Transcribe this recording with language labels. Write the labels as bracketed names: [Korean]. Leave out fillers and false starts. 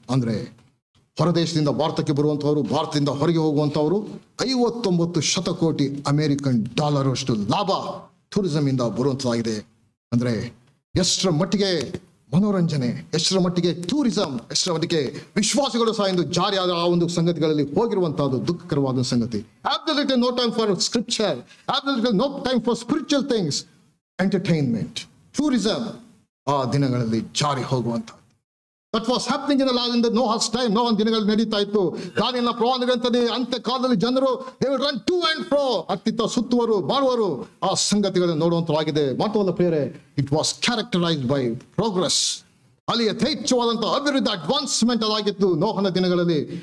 [Kannada] ಅಂದ್ರೆ ಹೊರದೇಶದಿಂದ ಭಾರತಕ್ಕೆ ಬರುವಂತವರು, ಭಾರತದಿಂದ ಹೊರಗೆ ಹೋಗುವಂತವರು 59 ಶತಕೋಟಿ ಅಮೆರಿಕನ್ ಡಾಲರ್ ಅಷ್ಟು ಲಾಭ ಟೂರಿಸಂ ಇಂದ ಬರುವಂತದಾಗಿದೆ. ಅಂದ್ರೆ ಎಷ್ಟರ ಮಟ್ಟಿಗೆ ಮನೋರಂಜನೆ, ಎಷ್ಟರ ಮಟ್ಟಿಗೆ ಟೂರಿಸಂ, ಎಷ್ಟರ ಮಟ್ಟಿಗೆ ವಿಶ್ವಾಸಿಗಳು ಸಹ ಇಂದು ಜಾರಿಯಾದ ಆ ಒಂದು ಸಂಗತಿಗಳಲ್ಲಿ ಹೋಗಿರುವಂತಹದ್ದು ದುಃಖಕರವಾದ ಸಂಗತಿ. [English] Absolutely no time for scripture, absolutely no time for spiritual things. [Kannada] Entertainment, tourism ಆ ದಿನಗಳಲ್ಲಿ ಜಾರಿ ಹೋಗುವಂತಹದ್ದು. [English] That was happening in the Noah's time. [Kannada] ನೋಹನ ದಿನಗಳಲ್ಲಿ ನಡೀತಾ ಇತ್ತು. ದಾನಿಯೇಲನ ಪ್ರವಾದನೆಗಳಂತದೇ ಅಂತ್ಯ ಕಾಲದಲ್ಲಿ ಜನರು [English] they will run to and fro, [Kannada] ಅತ್ತಿತ್ತ ಸುತ್ತುವರು ಮಾಡುವರು. ಆ ಸಂಗತಿಗಳನ್ನು ನೋಡುವಂತವಾಗಿದೆ. ಮಾತ್ರವಲ್ಲ ಪ್ರಿಯರೇ, [English] It was characterised by progress. [Kannada] ಅಲ್ಲಿ ಯಥೇಚ್ಛವಾದಂತಹ ಅಭಿವೃದ್ಧಿ, ಅಡ್ವಾನ್ಸ್ಮೆಂಟ್ ಅದಾಗಿತ್ತು ನೋಹನ ದಿನಗಳಲ್ಲಿ.